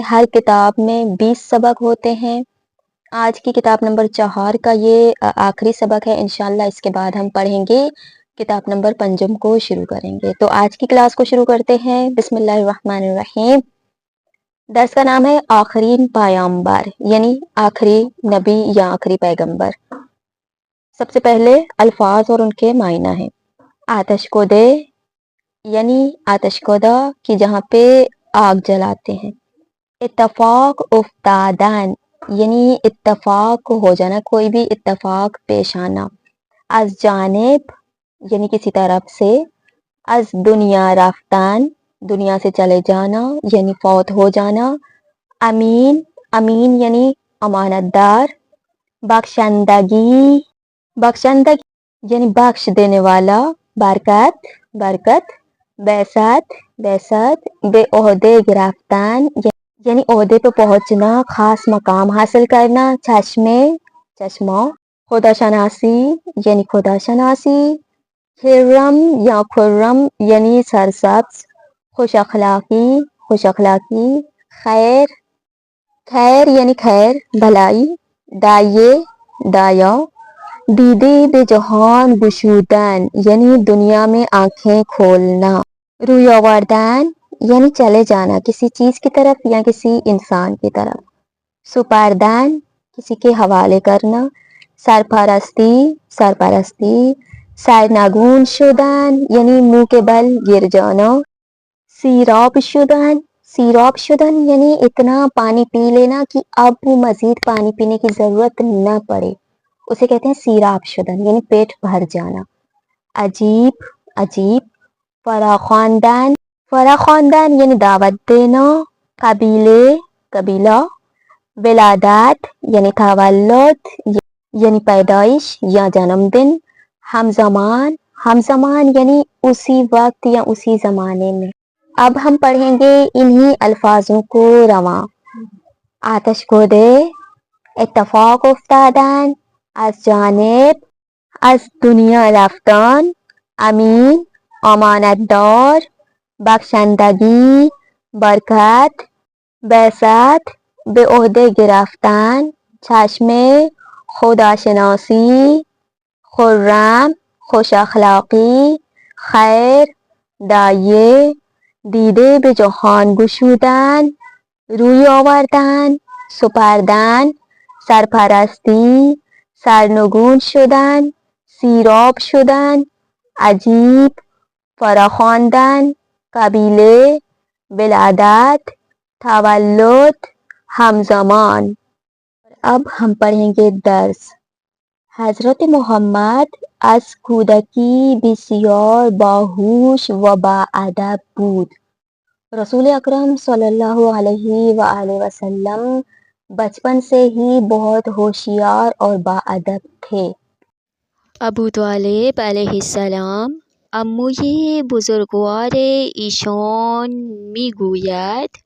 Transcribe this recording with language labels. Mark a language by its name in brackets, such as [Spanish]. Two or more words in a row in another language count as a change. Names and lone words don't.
[Urdu] ہر کتاب میں 20 سبق ہوتے ہیں۔ آج کی کتاب نمبر 4 کا یہ آخری سبق ہے۔ انشاءاللہ اس کے بعد ہم پڑھیں گے کتاب نمبر 5 کو شروع کریں گے۔ تو آج کی کلاس کو شروع کرتے ہیں۔ [Arabic] بسم اللہ الرحمن الرحیم۔ [Urdu] درس کا نام ہے [Persian] آخرین پیامبر، [Urdu] یعنی آخری نبی یا آخری پیغمبر۔ سب سے پہلے الفاظ اور ان کے معنی ہیں۔ [Persian] آتش کو دے، [Urdu] یعنی [Persian] آتش کودہ [Urdu] کی جہاں پہ آگ جلاتے ہیں۔ [Persian] اتفاق افتادن، [Urdu] یعنی اتفاق ہو جانا، کوئی بھی اتفاق پیش آنا۔ [Persian] از جانب، [Urdu] یعنی کسی طرف سے۔ [Persian] از دنیا رفتن، [Urdu] دنیا سے چلے جانا یعنی فوت ہو جانا۔ امین، امین یعنی امانت دار۔ بخشندگی، بخشندگی یعنی بخش دینے والا۔ برکت، برکت۔ بعثت، بعثت۔ [Persian] بے عہدے گرفتن [Urdu] یعنی عہدے پہ پہنچنا، خاص مقام حاصل کرنا۔ چشمے، چشمہ۔ خدا شناسی یعنی خدا شناسی۔ خرم یا خرم یعنی سرسبز۔ خوش اخلاقی، خوش اخلاقی۔ خیر، خیر یعنی خیر، بھلائی۔ دایے، دایا۔ [Persian] دیدے بے جہان گشودن [Urdu] یعنی دنیا میں آنکھیں کھولنا۔ [Persian] روی آوردن [Urdu] یعنی چلے جانا کسی چیز کی طرف یا کسی انسان کی طرف۔ سپردن کسی کے حوالے کرنا۔ سرپرستی، سرپرستی۔ [Persian] سرنگون شدن [Urdu] یعنی منہ کے بل گر جانا۔ [Persian] سیراب شدن، سیراب شدن [Urdu] یعنی اتنا پانی پی لینا کہ اب مزید پانی پینے کی ضرورت نہ پڑے، اسے کہتے ہیں [Persian] سیراب شدن، [Urdu] یعنی پیٹ بھر جانا۔ عجیب، عجیب۔ فراخواندن، فراخواندن یعنی دعوت دینا۔ قبیلے، قبیلہ۔ ولادت یعنی تولد یعنی پیدائش یا جنم دن۔ ہمزمان، ہمزمان یعنی اسی وقت یا اسی زمانے میں۔ اب ہم پڑھیں گے انہی الفاظوں کو رواں۔ [Persian] آتش کو دے، اتفاق افتادن، از جانب، از دنیا رفتن، امین، امانت دار، بخشندگی، برکت، بعثت، بے عہدے گرفتن، چشمے، خدا شناسی، خرم، خوش اخلاقی، خیر، دایه، دیده به جهان گشودن، روی آوردن، سپردن، سرپرستی، سرنگون شدن، سیراب شدن، عجیب، فراخواندن، قبیله، ولادت، تولد، همزمان۔ [Urdu] اب ہم پڑھیں گے درس۔ [Persian] حضرت محمد از کودکی بسیار باهوش و باادب بود۔ [Urdu] رسول اکرم [Arabic] صلی اللہ علیہ وآلہ وسلم [Urdu] بچپن سے ہی بہت ہوشیار اور باادب تھے۔ [Persian] ابو طالب [Arabic] علیہ السلام [Persian] عموی بزرگوار ایشان میگوید.